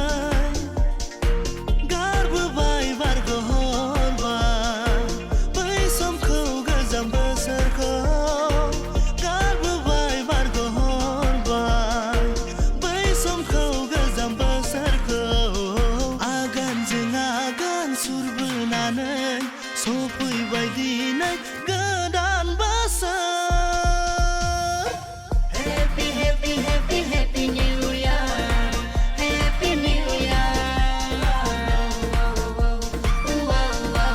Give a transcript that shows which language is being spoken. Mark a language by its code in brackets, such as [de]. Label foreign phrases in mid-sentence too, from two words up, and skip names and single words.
[brx] गारबोबाय बारग'हरबाय बै समखौ गोजाम बोसोरखौ गारबोबाय बारग'हरबाय बै समखौ गोजाम बोसोरखौ आगानजों आगान सुरबोनानै सफैबाय दिनै गोदान बोसोर [en] Happy, happy, happy, happy New Year. Happy New Year. Wow, wow, wow, wow.